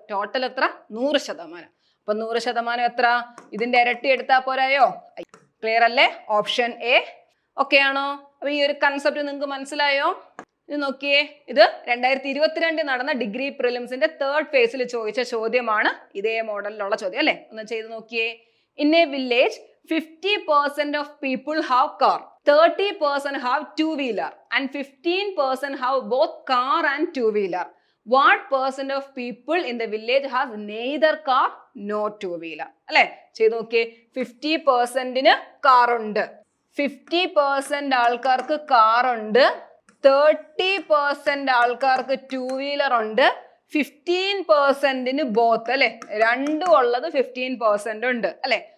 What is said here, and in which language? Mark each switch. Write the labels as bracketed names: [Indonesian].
[Malayalam] Total എത്ര? 100%. അപ്പൊ 100% എത്ര? ഇതിന്റെ ഇരട്ടി എടുത്താൽ പോരായോ? ക്ലിയർ അല്ലേ? Option A. ഓക്കെ ആണോ? അപ്പൊ ഈ ഒരു കൺസെപ്റ്റ് നിങ്ങൾക്ക് മനസ്സിലായോ? ഇത് നോക്കിയേ. ഇത് 2022 നടന്ന ഡിഗ്രി പ്രിലിംസിന്റെ 3rd ഫേസിൽ ചോദിച്ച ചോദ്യമാണ്. ഇതേ മോഡലിലുള്ള ചോദ്യം അല്ലെ. ഒന്ന് ചെയ്ത് നോക്കിയേ. [English] In a village 50% of people have car, 30% have two-wheeler, and 15% have both car and two-wheeler. What percent of people in the village has neither car nor two-wheeler? [Malayalam] അല്ലെ, ചെയ്ത് നോക്കിയേ. 50%ന് കാർ ഉണ്ട്, 50% ആൾക്കാർക്ക് കാർ ഉണ്ട്, 30% ആൾക്കാർക്ക് ടൂ വീലർ ഉണ്ട്, 15%ന് both അല്ലെ, രണ്ടും ഉള്ളത് 15% ഉണ്ട് അല്ലെ.